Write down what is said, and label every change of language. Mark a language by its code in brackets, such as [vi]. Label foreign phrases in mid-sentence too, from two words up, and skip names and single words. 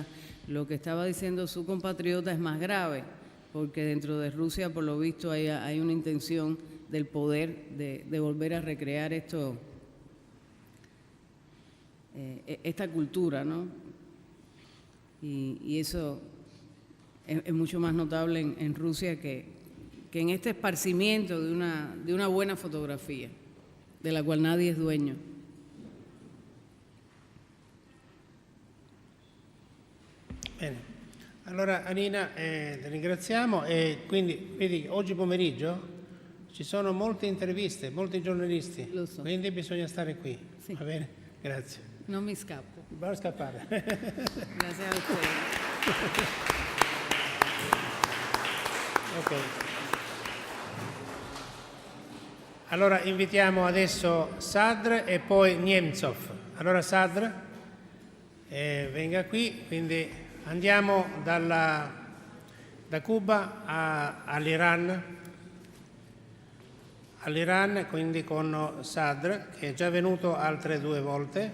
[es] Lo que estaba diciendo su compatriota es más grave, porque dentro de Rusia, por lo visto, hay una intención del poder de volver a recrear esta cultura, ¿no? Y eso es mucho más notable en Rusia que en este esparcimiento de una buena fotografía, de la cual nadie es dueño. [it] Bene. Allora Anina, ti ringraziamo e quindi vedi oggi pomeriggio ci sono molte interviste, molti giornalisti, Lo so. quindi bisogna stare qui, Sì. va bene? Grazie. [es] No me escapo. [it] Non scappare. [es] Gracias a ustedes. [it] Ok. Allora invitiamo adesso Sadr e poi Nemtsov. Allora Sadr. venga qui. Quindi andiamo da Cuba all'Iran, quindi con Sadr, che è già venuto altre 2 volte.